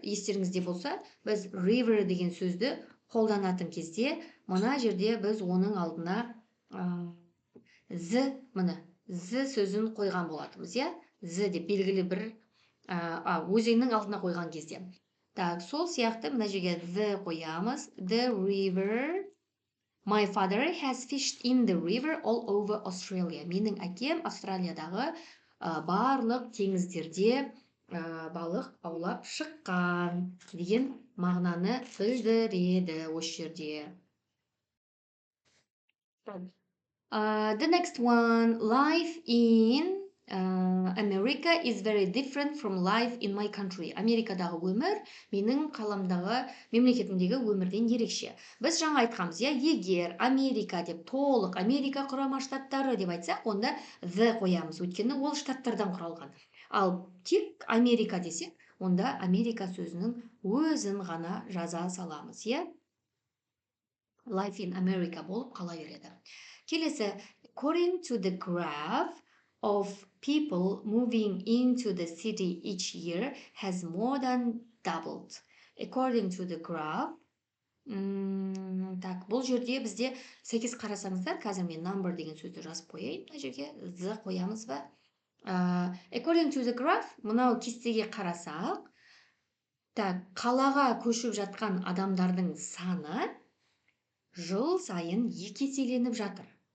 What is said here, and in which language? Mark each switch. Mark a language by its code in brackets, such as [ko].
[kk] Естеріңізде болса, біз river деген сөзді қолданатын кезде, мына жерде біз оның алдына the сөзін қойған болатымыз, The деп белгілі бір өзеннің алдына қойған кезде. Сол сияқты мына жерге the қоямыз. [en] The river. My father has fished in the river all over Australia. [kk] Менің әкем Австралиядағы барлық теңіздерде балық аулап шыққан деген мағынаны білдіреді осы жерде. [en] The next one. Life in America is very different from life in my country. [kk] Америкадағы өмір менің қаламдағы мемлекетімдегі өмірден ерекше. Біз жаңа айтқанбыз, егер Америка деп толық Америка құрама штаттары деп айтсақ, онда the қоямыз, өйткені ол штаттардан құралған. Ал тек Америка десек, онда Америка сөзінің өзін ғана жаза саламыз, [en] Life in America [kk] болып қала береді. Келесі, [en] according to the graph of people moving into the city each year has more than doubled. According to the graph, [kk] бұл жерде бізде сәйкес қарасаңыздар, қазір мен number деген сөзді жазып қояйын, мына жерге the қоямыз ба? [en] According to the graph, [kk] мынау кестеге қарасақ, қалаға көшіп жатқан адамдардың саны жыл сайын 2 еселеніп жатыр.